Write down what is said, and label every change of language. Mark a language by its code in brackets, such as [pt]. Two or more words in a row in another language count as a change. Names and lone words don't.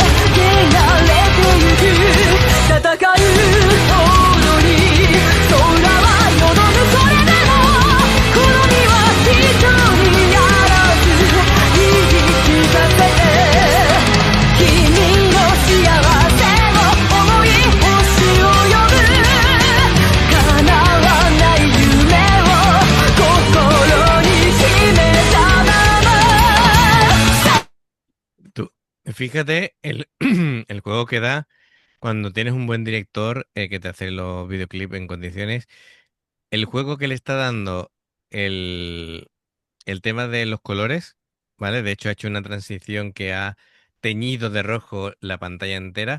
[ja] 汚れてゆく戦う踊り空はよどむそれでもこの身は一人やらず言い聞かせて君の幸せを思い星を呼ぶ叶わない夢を心に秘めたまま [es] Tú, fíjate el juego que da cuando tienes un buen director que te hace los videoclips en condiciones. El juego que le está dando el, el tema de los colores, ¿vale? De hecho, ha hecho una transición que ha teñido de rojo la pantalla entera.